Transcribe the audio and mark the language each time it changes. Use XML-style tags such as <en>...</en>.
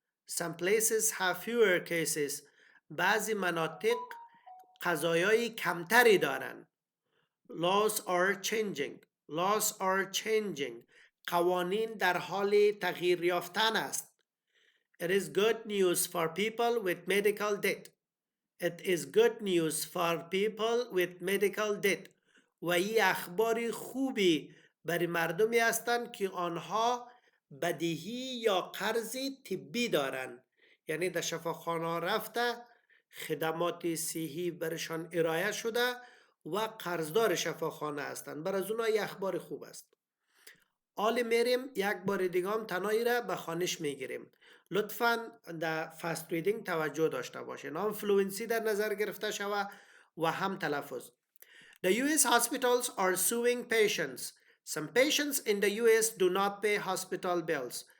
<en>Some places have fewer cases.</en> <fa>بعضی مناطق قضایای کمتری دارن.</fa> <en>Laws are changing. Laws are changing.</en> <fa>قوانین در حال تغییر یافتن است.</fa> <en>It is good news for people with medical debt. It is good news for people with medical debt.</en> <fa>و این اخبار خوبی برای مردمی هستند که آنها بدهی یا قرض طبی دارن. یعنی در شفاخانه رفته خدمات صحی برشان ارائه شده و قرضدار شفاخانه هستند. برای از اونها یک اخبار خوب است. آل میریم یک بار دیگه هم تنایی را به خوانش میگیریم. لطفاً در فست ریدینگ توجه داشته باشین. هم فلوئنسی در نظر گرفته شوه و هم تلفظ.</fa> <en>The US hospitals are suing patients. Some patients in the US do not pay hospital bills.</en>